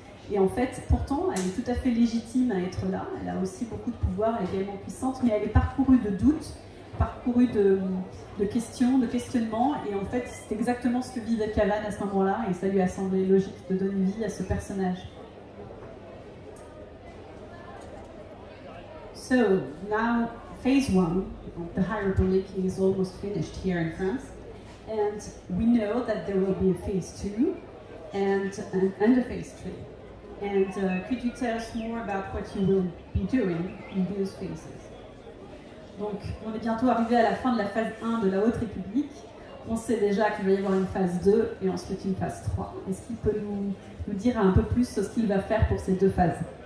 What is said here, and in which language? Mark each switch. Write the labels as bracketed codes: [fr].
[fr] Et en fait, pourtant, elle est tout à fait légitime à être là, elle a aussi beaucoup de pouvoir, elle est également puissante, mais elle est parcourue de doutes, parcourue de questions, de questionnements, et en fait, c'est exactement ce que vivait Kavan à ce moment-là, et ça lui a semblé logique de donner vie à ce personnage. [en] So, now, phase 1 of the High Republic is almost finished here in France. And we know that there will be a phase 2 and a phase 3. And could you tell us more about what you will be doing in those phases? [fr] Donc, on est bientôt arrivé à la fin de la phase 1 de la Haute République. On sait déjà qu'il va y avoir une phase 2 et ensuite une phase 3. Est-ce qu'il peut nous dire un peu plus ce qu'il va faire pour ces deux phases?